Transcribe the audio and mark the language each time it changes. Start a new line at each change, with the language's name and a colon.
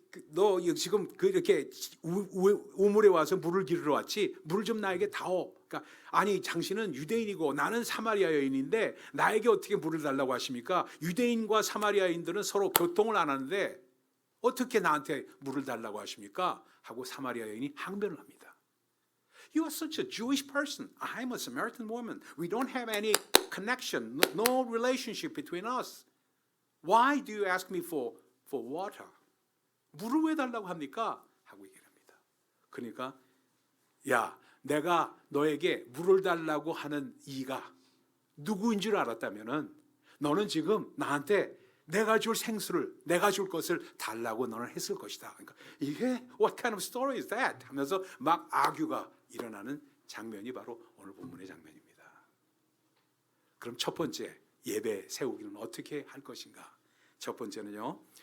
Korean: 너 지금 이렇게 우물에 와서 물을 기르러 왔지? 물 좀 나에게 다오. 그러니까 아니 당신은 유대인이고 나는 사마리아 여인인데 나에게 어떻게 물을 달라고 하십니까? 유대인과 사마리아인들은 서로 교통을 안 하는데 어떻게 나한테 물을 달라고 하십니까? 하고 사마리아 여인이 항변을 합니다.
English: You are such a Jewish person. I'm a Samaritan woman. We don't have any connection, no relationship between us. Why do you ask me for water?
Korean: 물을 왜 달라고 합니까? 하고 얘기를 합니다. 그러니까 야, 내가 너에게 물을 달라고 하는 이가 누구인 줄 알았다면은 너는 지금 나한테 내가 줄 생수를, 내가 줄 것을 달라고 너는 했을 것이다. 그러니까 이게
English: what kind of story is that?
Korean: 하면서 막 아규가 일어나는 장면이 바로 오늘 본문의 장면입니다. 그럼 첫 번째 예배 세우기는 어떻게 할 것인가? 첫 번째는요.